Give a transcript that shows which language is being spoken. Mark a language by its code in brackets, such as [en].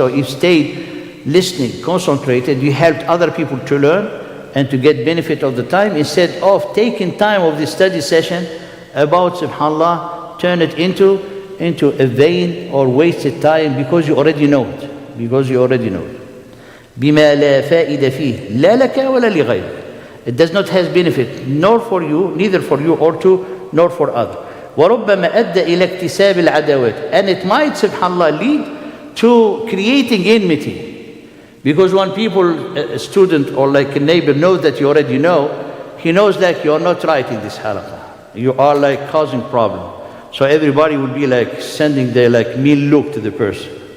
[en] So you stayed listening, concentrated, you helped other people to learn and to get benefit of the time, instead of taking time of the study session about, subhanAllah, turn it into a vain or wasted time because you already know it. Because you already know it. [ar] بما لا فائدة فيه لا لك ولا لغيرك. [en] It does not have benefit, nor for you, neither for you or nor for others. [ar] وربما أدى إلى اكتساب العداوات. [en] And it might, subhanAllah, lead to creating enmity. Because when people, a student or like a neighbor knows that you already know, he knows that you are not right in this halaqah. You are like causing problem. So everybody will be like sending their like mean look to the person.